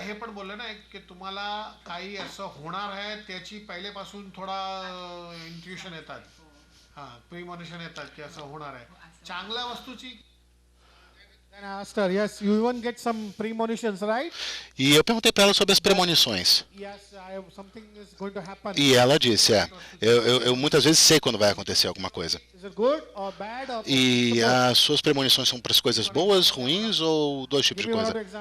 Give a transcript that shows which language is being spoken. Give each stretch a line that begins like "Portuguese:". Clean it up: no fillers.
Marathi: हे पण बोलले ना की तुम्हाला काही असं होणार आहे त्याची पहिलेपासून थोडा इंट्युशन येतात. हां, प्रीमॉनिशन येतात की असं होणार आहे. चांगल्या वस्तूची.
English: Then I asked her, yes, you even get some premonitions, right?
Portuguese: E eu perguntei para ela sobre as premonições.
English: Yes, something is going to happen.
Portuguese: E ela disse, eu muitas vezes sei quando vai acontecer alguma coisa.
English: Is it good or bad or
Portuguese: E as suas premonições são para as coisas boas, ruins ou dois tipos de coisa?